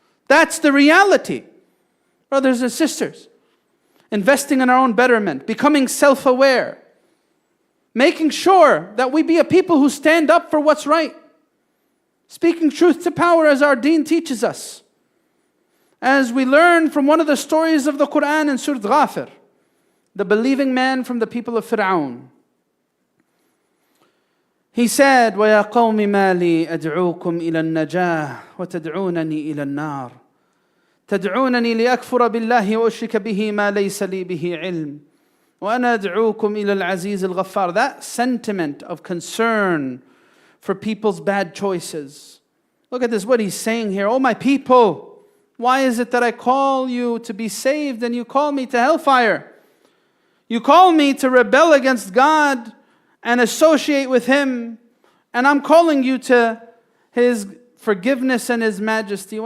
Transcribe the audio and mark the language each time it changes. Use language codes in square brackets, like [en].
[en] That's the reality. Brothers and sisters, investing in our own betterment, becoming self-aware, making sure that we be a people who stand up for what's right, speaking truth to power as our deen teaches us. As we learn from one of the stories of the Quran in Surah Ghafir, the believing man from the people of Fir'aun. He said, [ar] وَيَا قَوْمِ مَا لِي أَدْعُوكُمْ إِلَى النَّجَاةِ وَتَدْعُونَنِي إِلَى النَّارِ تدعونني لأكفر بالله وأشرك به ما ليس لي به علم وأنا أدعوكم إلى العزيز الغفار. [en] That sentiment of concern for people's bad choices. Look at this, what he's saying here. Oh my people, why is it that I call you to be saved and you call me to hellfire? You call me to rebel against God and associate with Him, and I'm calling you to His forgiveness and His majesty.